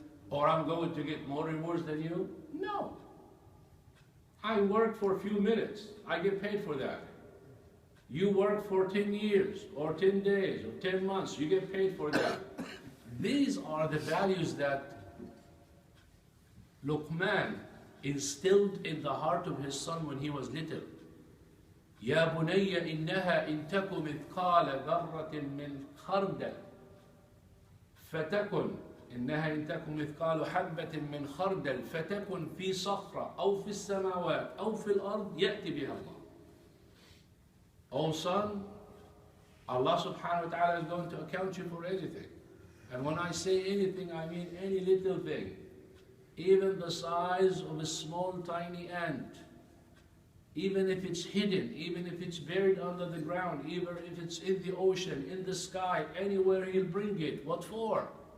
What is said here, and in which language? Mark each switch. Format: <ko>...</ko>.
<en>Or I'm going to get more rewards than you? No. I worked for a few minutes. I get paid for that. You work for 10 years, or 10 days, or 10 months. You get paid for that. These are the values that Luqman instilled in the heart of his son when he was little.</en> <ar>يا بني إنها إن تك مثقال ذرة من خردل فتكن إنها إن تك مثقال حبة من خردل فتكن في صخرة أو في السماوات أو في الأرض يأتي بها الله.</ar> <en>Oh son, Allah subhanahu wa ta'ala is going to account you for anything. And when I say anything, I mean any little thing. Even the size of a small tiny ant. Even if it's hidden, even if it's buried under the ground, even if it's in the ocean, in the sky, anywhere he'll bring it. What for?</en>